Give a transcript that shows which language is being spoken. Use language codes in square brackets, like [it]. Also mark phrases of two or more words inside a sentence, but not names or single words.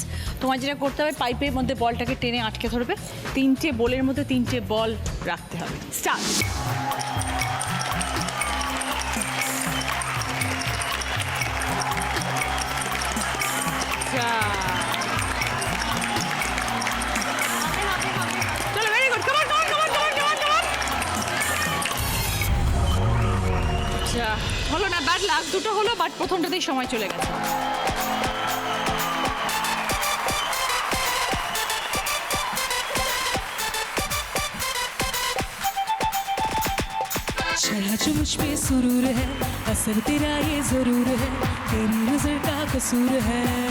[bn] তোমার যেটা করতে হবে, পাইপের মধ্যে বলটাকে টেনে আটকে ধরবে, 3টে বোলের মধ্যে 3টে বল রাখতে হবে। স্টার্ট। চলো, [en] very good, come on, come on, come on, come on, come on. [bn] আচ্ছা, হলো না, [en] bad luck, [bn] দুটো হলো, বাট প্রথমটাতেই সময় চলে গেছে। [hi] शरा जो मुझ पे सुरूर है, असर तेरा ये जरूर है, तेरी नजर का कसूर है।